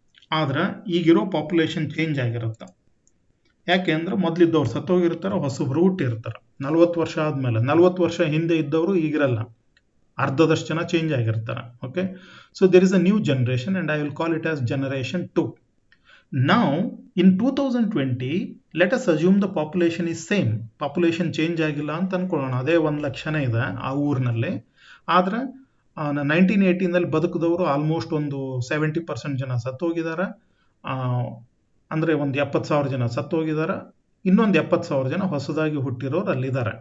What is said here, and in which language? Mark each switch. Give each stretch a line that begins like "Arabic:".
Kannada: ಆದ್ರೆ ಈಗಿರೋ population change ಆಗಿರುತ್ತೆ. ಯಾಕೆ ಅಂದ್ರೆ ಮೊದಲಿದ್ದವ್ರು ಸತ್ತೋಗಿರ್ತಾರೆ, ಹೊಸಬ್ರು ಹುಟ್ಟಿರ್ತಾರೆ. 40 ವರ್ಷ ಆದಮೇಲೆ 40 ವರ್ಷ ಹಿಂದೆ ಇದ್ದವರು ಈಗಿರಲ್ಲ, ಅರ್ಧದಷ್ಟು ಜನ ಚೇಂಜ್ ಆಗಿರ್ತಾರೆ.
English: Okay, so there is a new generation and I will call it as generation 2. Now in 2020 let us assume the population is same.
Kannada: Population change ಆಗಿಲ್ಲ ಅಂತ ಅನ್ಕೊಳ್ಳೋಣ, ಅದೇ 1,00,000 ಇದೆ ಆ ಊರಿನಲ್ಲಿ. ಆದ್ರೆ 1980ನಲ್ಲಿ ಬದುಕಿದವರು ಆಲ್ಮೋಸ್ಟ್ ಒಂದು 70% ಜನ ಸತ್ತೋಗಿದ್ದಾರೆ. ಅಂದರೆ ಒಂದು 70,000 ಜನ ಸತ್ತೋಗಿದ್ದಾರೆ, ಇನ್ನೊಂದು 70,000 ಜನ ಹೊಸದಾಗಿ ಹುಟ್ಟಿರೋರು ಅಲ್ಲಿದ್ದಾರೆ.